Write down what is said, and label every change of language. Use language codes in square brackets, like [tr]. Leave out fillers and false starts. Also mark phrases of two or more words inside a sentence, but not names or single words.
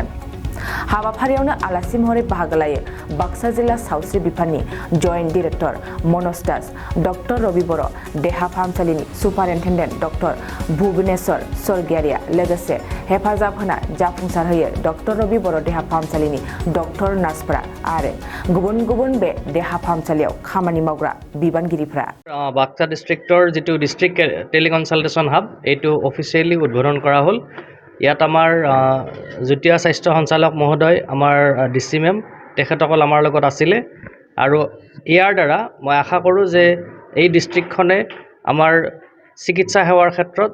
[brx] हाबाफारियावनो आलासि महरै बाहागो लायो बाक्सा जिल्ला सावस्रि बिफाननि जयेन्ट डिरेक्टर मनज दास, डक्टर रवि बर' देहा फाहामसालिनि सुपारिन्टेन्डेन्ट डक्टर भुबनेश्वर स्वर्गियारिया लोगोसे हेफाजाब होना जाफुंसार होयो डक्टर रवि बर' देहा फाहामसालिनि डक्टर नार्सफोरा आरो गुबुन गुबुन बे देहा फाहामसालियाव खामानि मावग्रा बिबानगिरिफोरा। [as] বাক্সা ডিষ্ট্ৰিক্টৰ যিটো [en] district teleconsultation hub [as] এইটো অফিচিয়েলি উদ্বোধন কৰা হ'ল। ইয়াত আমাৰ যুটীয়া স্বাস্থ্য সঞ্চালক মহোদয় আমাৰ ডিচি মেম তেখেতসকল আমাৰ লগত আছিলে আৰু ইয়াৰ দ্বাৰা মই আশা কৰোঁ যে এই ডিষ্ট্ৰিক্টখনে আমাৰ চিকিৎসা সেৱাৰ ক্ষেত্ৰত